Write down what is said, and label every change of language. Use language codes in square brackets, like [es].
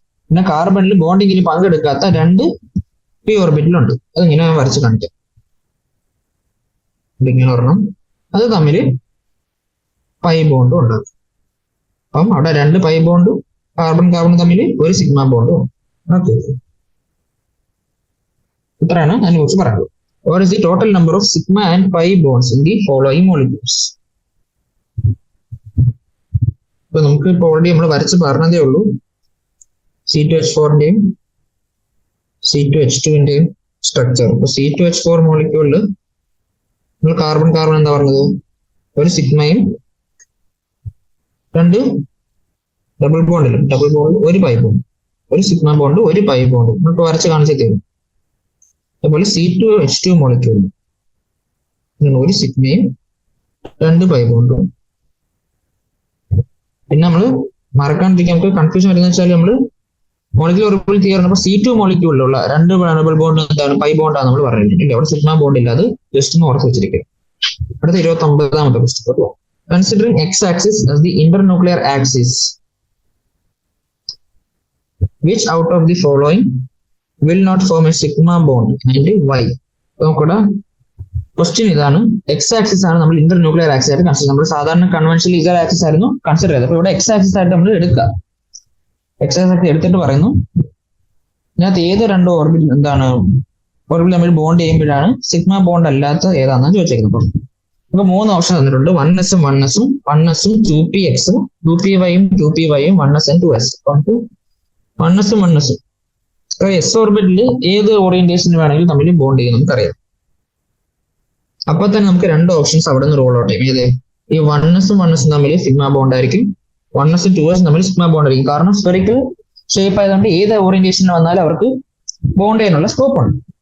[ml] പിന്നെ കാർബണിൽ ബോണ്ടിങ്ങിൽ പങ്കെടുക്കാത്ത 2 p ഓർബിറ്റിലുണ്ട്. അതിങ്ങനെ വരച്ച് കാണിക്കാം. ഇങ്ങനെ ഒരെണ്ണം, അത് തമ്മിൽ പൈ ബോണ്ടും ഉണ്ടാകും. അപ്പം അവിടെ 2 പൈ ബോണ്ടും കാർബൺ കാർബൺ തമ്മിൽ ഒരു സിഗ്മ ബോണ്ടും. ഓക്കെ, ഇത്രയാണ് അതിനെ കുറിച്ച് പറയുന്നത്. [en] What is the total number of sigma and pi bonds in the following molecules? [ml] ഇപ്പൊ നമുക്ക് ഇപ്പൊ ഓൾറെഡി നമ്മൾ വരച്ച് പറഞ്ഞതേ ഉള്ളൂ. C2H4ന്റെയും C2H2ന്റെയും സ്ട്രക്ചർ. ഇപ്പൊ C2H4 മോളിക്യൂളിൽ നമ്മൾ കാർബൺ കാർബൺ എന്താ പറഞ്ഞത്? ഒരു സിഗ്മയും 2 ഡബിൾ ബോണ്ടിലും ഒരു പൈ ബോണ്ട്, ഒരു സിഗ്മ ബോണ്ട് ഒരു പൈ ബോണ്ട് നമുക്ക് വരച്ച് കാണിച്ചു തരും. അതുപോലെ C2H2 മോളിക്യൂളിൽ ഒരു സിഗ്മയും 2 പൈ ബോണ്ടും. പിന്നെ നമ്മൾ മറക്കാണ്ടിരിക്കാൻ നമുക്ക് കൺഫ്യൂഷൻ വരുന്ന വെച്ചാൽ നമ്മൾ molecule orbital theory C2 മോളിക്യൂളിലുള്ള 2 double bond എന്താണ്? പൈ ബോണ്ടാണ് നമ്മൾ പറയുന്നത്. അവിടെ സിഗ്മ ബോണ്ട് ഇല്ല, അത് ജസ്റ്റ് ഒന്ന് ഓർത്ത് വെച്ചിരിക്കും. അടുത്ത 29ാമത്തെ question. [en] Considering x-axis as the internuclear axis, which out of the following will not form a sigma bond and why? [ml] നോക്കടാ, ക്വസ്റ്റ്യൻ ഇതാണ്. എക്സ് ആക്സിസ് ആണ് നമ്മൾ ഇന്റർന്യൂക്ലിയർ ആക്സിസ് ആയിട്ട് കൺസിഡർ. നമ്മൾ സാധാരണ കൺവെൻഷണൽ ഇസഡ് ആക്സിസ് ആയിരുന്നു കൺസിഡർ ചെയ്തത്. അപ്പൊ ഇവിടെ എക്സ് ആക്സിസ് ആയിട്ട് നമ്മൾ എടുക്കുക. എക്സസൈസ് എടുത്തിട്ട് പറയുന്നു ഇതിനകത്ത് ഏത് രണ്ട് ഓർബിറ്റ് ഓർബിറ്റ് തമ്മിൽ ബോണ്ട് ചെയ്യുമ്പോഴാണ് സിഗ്മ ബോണ്ട് അല്ലാത്ത ഏതാണെന്ന് ചോദിച്ചേക്കുന്നത്. അപ്പൊ 3 ഓപ്ഷൻ തന്നിട്ടുണ്ട്. 1s-ഉം 1s-ഉം 1s-ഉം 2px-ഉം 2py-യും 2py-യും 1s and 2s. 1s-ഉം 1s-ഉം എസ് ഓർബിറ്റിൽ ഏത് ഓറിയന്റേഷൻ വേണമെങ്കിലും തമ്മിൽ ബോണ്ട് ചെയ്യും നമുക്കറിയാം. അപ്പൊ തന്നെ നമുക്ക് 2 ഓപ്ഷൻസ് അവിടെ നിന്ന് റോൾ ഔട്ട് ചെയ്യും. ഏത് ഈ 1s-ഉം 1s-ഉം തമ്മിൽ സിഗ്മ ബോണ്ട് ആയിരിക്കും, 1s-ഉം 2s-ഉം തമ്മിൽ സിഗ്മ ബോണ്ട് ആയിരിക്കും. കാരണം സ്ഫെറിക്കൽ ഷേപ്പ് ആയതുകൊണ്ട് ഏത് ഓറിയന്റേഷനിൽ വന്നാലും അവർക്ക് ബോണ്ട് ചെയ്യാനുള്ള സ്കോപ്പ് ഉണ്ട്.